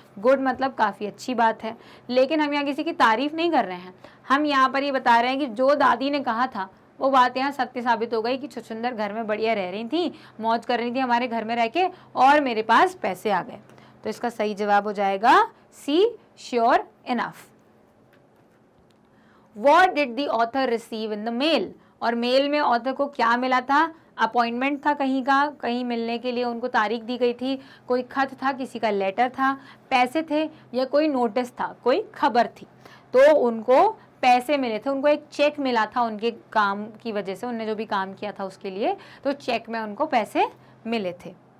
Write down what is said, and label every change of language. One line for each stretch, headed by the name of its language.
Hindi: Good मतलब काफ़ी अच्छी बात है, लेकिन हम यहाँ किसी की तारीफ नहीं कर रहे हैं, हम यहाँ पर ये बता रहे हैं कि जो दादी ने कहा था वो बात यहाँ सत्य साबित हो गई कि छुछुंदर घर में बढ़िया रह रही थी, मौज कर रही थी हमारे घर में रह के, और मेरे पास पैसे आ गए। तो इसका सही जवाब हो जाएगा सी,
English: Sure enough. What did the author receive in the mail?
Hindi: और मेल में ऑथर को क्या मिला था? अपॉइंटमेंट था कहीं का, कहीं मिलने के लिए उनको तारीख दी गई थी, कोई खत था, किसी का लेटर था, पैसे थे, या कोई नोटिस था, कोई खबर थी। तो उनको पैसे मिले थे, उनको एक चेक मिला था उनके काम की वजह से, उन्होंने जो भी काम किया था उसके लिए, तो चेक में उनको पैसे मिले थे।